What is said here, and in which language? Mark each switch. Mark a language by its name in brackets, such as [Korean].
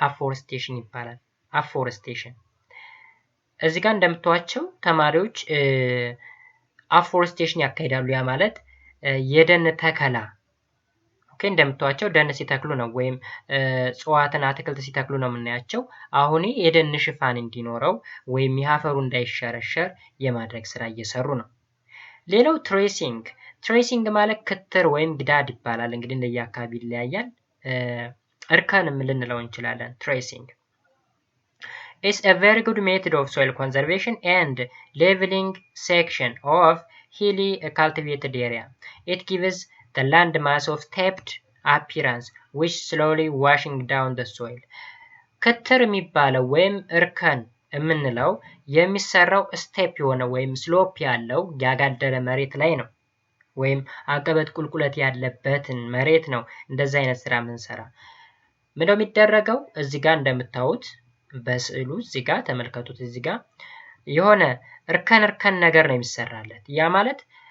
[Amharic] አፎረስቴሽን ይባላል። አፎረስቴሽን እዚህ ጋር እንደምታዩቸው ተማሪዎች አፎረስቴሽን ያካሂዳሉ። ያ ማለት የደን ተከላ ኦኬ፣ እንደምታዩቸው ደን ሲተክሉ ነው ወይም እጽዋትን አትክልት ሲተክሉ ነው የምናያቸው። አሁን የደን ሽፋን እንዲኖረው ወይም የአፈሩ እንዳይሸረሸር የማድረግ ስራ እየሰሩ ነው። ሌላው ትሬሲንግ ማለት ክትር ወይም ግዳድ ይባላል። እንግዲህ እንደየአካባቢ ይለያያል። እርከንም ልንለው እንችላለን። [English] ትሬሲንግ is a very good method of soil conservation and leveling section of hilly cultivated area. It gives the land mass of tapped appearance which slowly washing down the soil. [Amharic] ክትር የሚባለው ወይም እርከን የምንለው የሚሰራው ስቴፕ የሆነ ወይም ስሎፕ ያለው ያጋደለ መሬት ላይ ነው ወይም አቀበት ቁልቁለት ያለበትን መሬት ነው እንደዛ አይነት ስራ የምንሰራ። ምንድነው የሚደረገው? እዚህ ጋር እንደምታዩት በስዕሉ እዚህ ጋር ተመልከቱት። እዚህ ጋር የሆነ እርከን ነገር ነው የሚሰራለት። ያ ማለት